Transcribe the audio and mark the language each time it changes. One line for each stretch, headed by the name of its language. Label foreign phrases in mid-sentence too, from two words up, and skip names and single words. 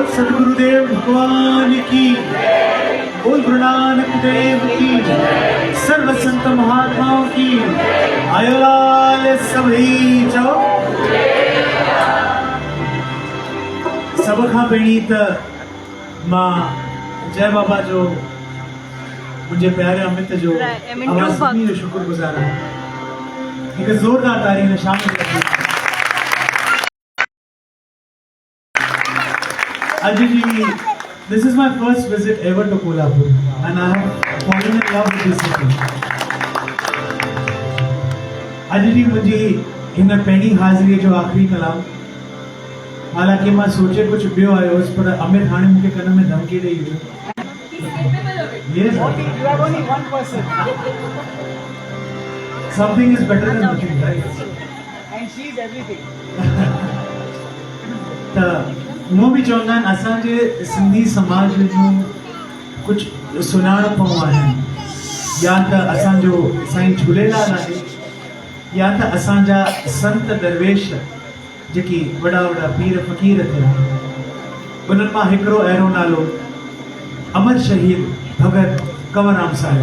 Hindi: सदगुरुदेव भगवान की, बोल गुरु नानक देव की, सर्व संत महात्माओं की।
Sindhi: आयोलाल सभी सब खां पहिरीं त मां जय बाबा जो मुझे प्यारे अमित जो आवाज़ सभिनी जो शुक्रगुज़ार आहियां। हिकु ज़ोरदार तारीफ़ शामिल कयो।
English: Ajit ji, this is my first visit ever to Kolhapur and I have fallen in love with this city. Ajit ji,
Sindhi: मुझे हिन पहिरीं हाज़िरीअ जो आख़िरी कलाम, हालांकि मां सोचे कुछ ॿियो आयो हुअसि, पर अमित हाणे मूंखे कन में धमकी ॾेई वियो।
English: Yes, you are only one person. Something is better than nothing, right? And she is everything.
Sindhi: उहो बि चवंदा आहिनि असांजे सिंधी समाज जूं कुझु सुञाणपूं आहिनि, या त असांजो साईं झूलेलाल आहे, या त असांजा संत दरवेश जेकी वॾा वॾा पीर फ़क़ीर थिया, उन्हनि मां हिकिड़ो अहिड़ो नालो अमर शहीद भगत कंवरराम साहिब।